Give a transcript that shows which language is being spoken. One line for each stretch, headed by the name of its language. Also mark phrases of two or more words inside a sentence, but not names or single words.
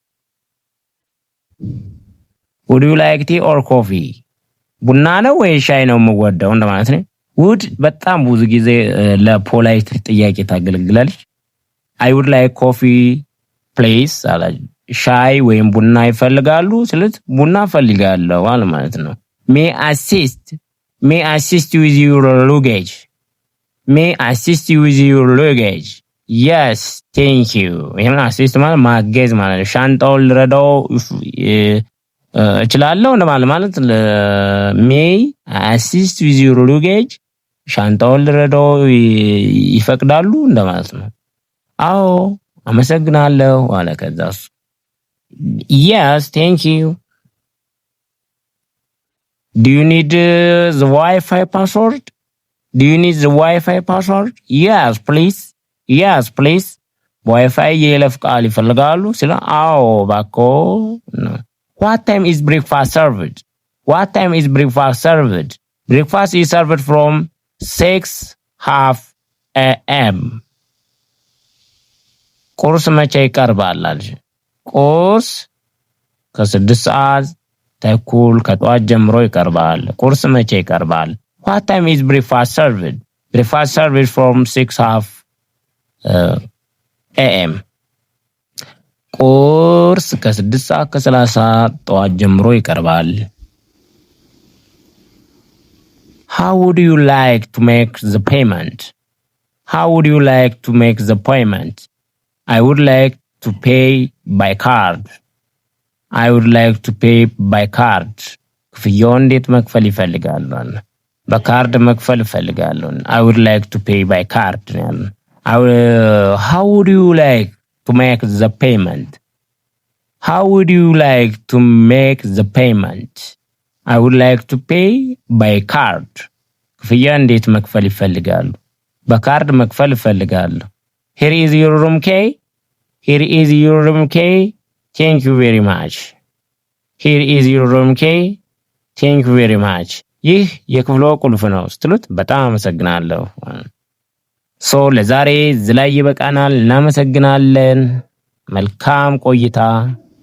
English: Would you like tea or coffee?
Amharic: ቡና ነው ወይ ሻይ ነው የምወደው እንደማለት ነው። would በጣም ብዙ ጊዜ ለፖላይት ጥያቄ ታገለግላለች።
English: I would like coffee please
Amharic: አላ ሻይ ወይም ቡና ይፈልጋሉ ስለዚህ ቡና ፈልጋለሁ ማለት ነው።
English: May I assist you with your luggage? May I assist you with your luggage? Yes, thank you.
Amharic: ይሄን assist ማለት ማገዝ ማለት ነው። ሻንጣውን ልረዳው እችላለሁ ማለት
English: May assist with your luggage
Amharic: ሻንጣውን ልረዳው ይፈቅዳሉ እንደማለት ነው። አዎ አመሰግናለሁ አለ። ከዛስ
English: yes thank you do you need the Wi-Fi password yes please
Amharic: ዋይፋይ የይለፍ ቃል ይፈልጋሉ ሲል አዎ ባኮ
English: what time is breakfast served breakfast is served from 6:30 a.m.
Amharic: ቁርስ መቼ ይቀርባል አልሽ? ቁርስ ከ6 ሰዓት ተኩል ከጧት ጀምሮ ይቀርባል። ቁርስ መቼ ይቀርባል?
English: what time is breakfast served from 6:30 a.m.
Amharic: ቁርስ ከ6 ሰዓት ከ30 ጧት ጀምሮ ይቀርባል።
English: how would you like to make the payment I would like to pay by card
Amharic: ክፍያውን እንዴት መክፈል ይፈልጋሉ? በካርድ መክፈል ይፈልጋሉ።
English: I would like to pay by card how would you like to make the payment I would like to pay by card
Amharic: ክፍያ እንዴት መክፈል ይፈልጋሉ? በካርድ መክፈል ይፈልጋሉ።
English: here is your room key thank you very much
Amharic: ይህ የክፍሎ ቁልፍ ነው ስትሉት በጣም አመሰግናለሁ። ለዛሬ እዚህ ላይ ይበቃናል። እናመሰግናለን። መልካም ቆይታ